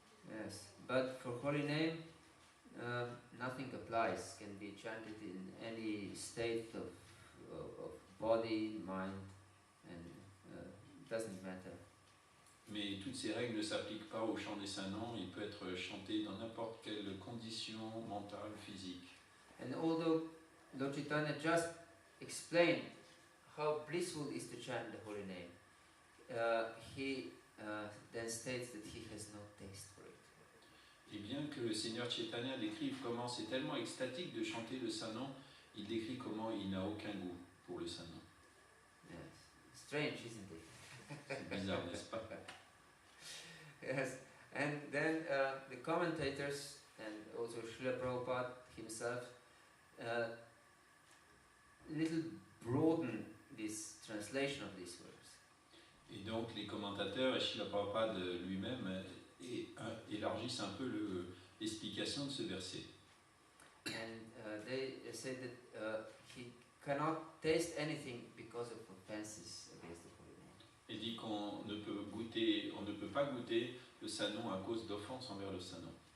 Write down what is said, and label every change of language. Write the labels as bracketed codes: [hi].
[en] Yes, but for holy name, nothing applies. Can be chanted in any state of body, mind, and doesn't matter. [fr] Mais toutes ces règles ne s'appliquent pas au chant des saints noms. Il peut être chanté dans n'importe quelle condition mentale, physique. [en] And although Lord Chaitanya just explained how blissful is to chant the holy name, he then states that he has no taste for it. [fr] Et bien que le Seigneur Chaitanya décrive comment c'est tellement extatique de chanter le saint nom, il décrit comment il n'a aucun goût pour le Saint-Nom. [en] Yes. Strange, isn't it? [fr] C'est bizarre, n'est-ce pas? [en] Yes. And then the commentators and also Srila Prabhupada himself little broaden this translation of these words. [fr] Et donc les commentateurs et Srila Prabhupada lui-même élargissent un peu l'explication de ce verset. [en] And they say that he cannot taste anything because of offenses against the Holy Name. [fr] Il dit on ne peut pas goûter le Saint-Nom à cause d'offenses envers le Saint-Nom.